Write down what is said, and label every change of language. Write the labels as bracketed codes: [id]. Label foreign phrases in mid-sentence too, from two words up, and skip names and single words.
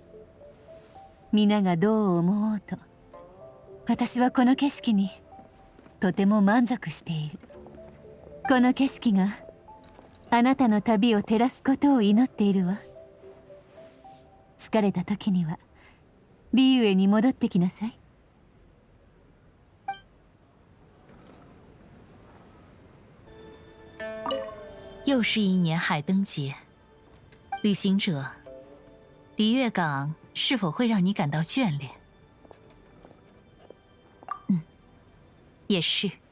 [ja] 皆がどう思おうと、私はこの景色にとても満足している。この景色があなたの旅を照らすことを祈っているわ。疲れた時にはリユエに戻ってきなさい。 [zh] 又是一年海灯节，旅行者，璃月港是否会让你感到眷恋？也是。